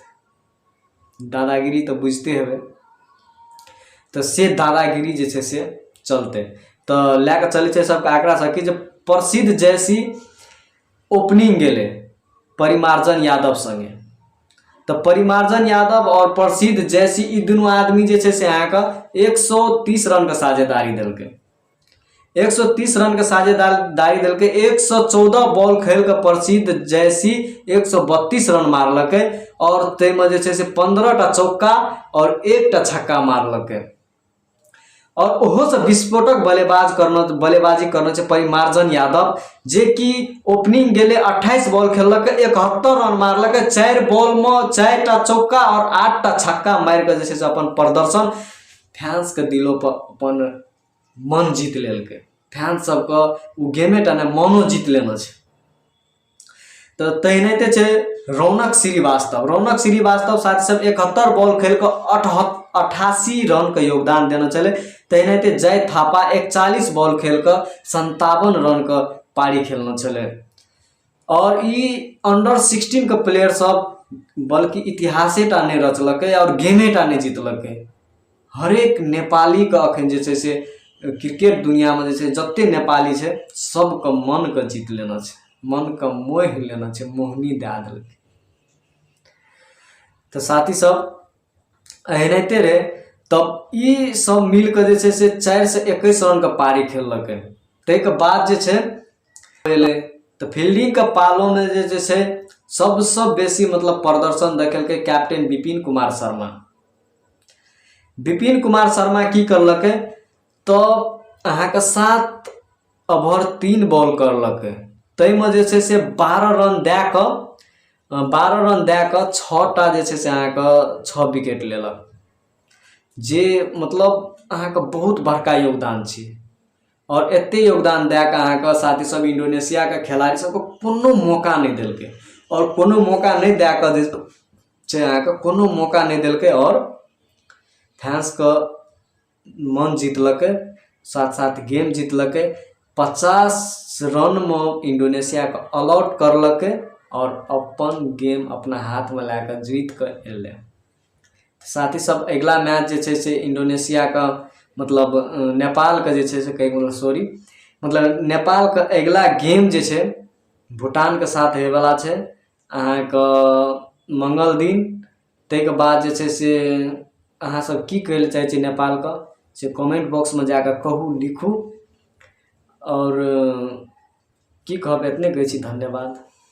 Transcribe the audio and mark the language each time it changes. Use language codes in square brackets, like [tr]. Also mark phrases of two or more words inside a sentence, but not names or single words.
[mai] दादागिरी तो बुझते हेबे, तो से दादागिरी जे छे से चलते। तो लैके चले छे सबके आंकड़ा सकी। जब प्रसिद्ध जैसी ओपनिंग गेले परिमार्जन यादव संगे, तो परिमार्जन यादव और प्रसिद्ध जैसी ई दोनों आदमी जे छे से अहाँके 130 रन के साझेदारी देलकै। 130 रन के साझेदारी देलकै। 114 बॉल खेल के प्रसिद्ध जैसी 132 रन मारलकै। और तैमें जे छे से 15टा चौका और 1टा छक्का मारलकै। और ओहो से विस्फोटक बल्लेबाजी करना छे परिमार्जन यादव, जे कि ओपनिंग गेले 28 बॉल खेललकै, 71 रन मारलकै। 4 बॉल में 4टा चौका और 8टा छक्का मार के जे छे से अपन प्रदर्शन फैंस के दिलों पर अपन मन जीत लेलकै। फैंस सबके उ गेमे टा ने मनो जीत लेना छे। तो तेहनते छे रौनक श्रीवास्तव साथ सब 71 बॉल खेल के 88 रन का योगदान देना चले। तेहनते जय थापा 41 बॉल खेल के 57 रन का पारी खेलना चले। और ई अंडर 16 के प्लेयर सब बल्कि इतिहासे टा नहीं रचलकै और गेमे टा नहीं जीतलकै। हर एक नेपाली का अखन जे छे से क्रिकेट दुनिया में जे छे जत्ते नेपाली छे सबके मन के जीत लेना छे, मन का मोह लेना छे, मोहनी दे देलकै। तो साथी सब एहनते रहे। तब ई सब मिल के जे छे से 421 रन का पारी खेललकै। तै के बाद जे छे तो फील्डिंग के पालों में जे छे सबसे बेसी मतलब प्रदर्शन देखेलकै कैप्टन विपिन कुमार शर्मा। विपिन कुमार शर्मा की करलकै तो अहाँके 7 ओवर 3 बॉल करलकै। तैमें जे छे से 12 रन दे के 6टा जे छे से अहाँके 6 विकेट लेलक। जे मतलब अहाँके बहुत बड़का योगदान छै। और एते योगदान दे के अहाँके साथी सब इंडोनेशिया के खिलाड़ी सबके कोनो मौका नहीं देलकै। और कोनो मौका नहीं दे के जे छै अहाँके कोनो मौका नहीं देलकै। और फैंस के मन जीतलकै, साथ साथ गेम जीतलकै। 50 रन में इंडोनेशिया के [en] all out [mai] करलकै और अपन गेम अपना हाथ में लेकर जीत के एले। साथ ही सब अगला मैच जे छे से इंडोनेशिया का मतलब नेपाल का जे छे से मतलब नेपाल का अगला गेम जे छे भूटान के साथ होए वाला छे अहाँके मंगल दिन। तै के बाद जे छे से अहाँ सब की कहै ले चाहै छी नेपाल का से [en] comment box [mai] में जाकर कहू, लिखू। और की कहब एतने कहै छी, धन्यवाद।